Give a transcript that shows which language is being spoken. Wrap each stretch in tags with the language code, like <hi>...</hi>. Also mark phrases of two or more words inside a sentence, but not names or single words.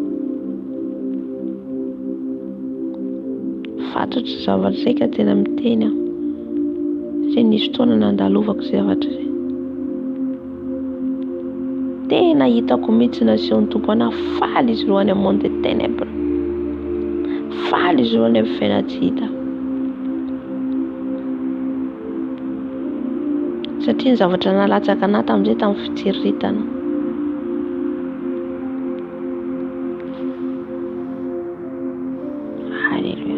<mg>Fantatro zavatra izay ka tena miteny aho, satria nisy fotoana nandalovako zavatra izay. Tena hitako mihitsy nasehon'ny tompo anahy faly izy ireo any amin'ny</mg> <fr>monde des ténèbres,</fr> <mg>faly izy ireo any amin'ny fiaina tsy hita. Satria ny zavatra nalatsaka anahy tamin'izay tamin'ny fitsiriritana. Halleluja.</mg>